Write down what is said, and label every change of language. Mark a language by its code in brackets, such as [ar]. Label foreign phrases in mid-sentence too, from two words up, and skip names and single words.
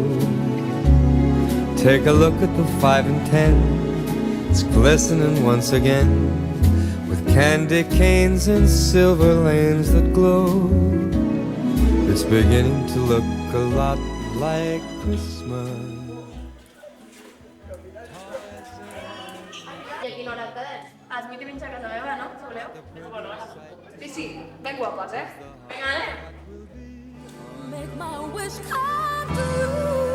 [en] Take a look at the 5 and 10. It's glistening once again with candy canes and silver lanes that glow. It's beginning to look a lot like Christmas. [ca] I a quina hora quedem? A les 8 i mitja a casa meva, no? Si voleu? Sí, sí, ben guapes, eh? Vinga, anem! [en] Make my wish come true.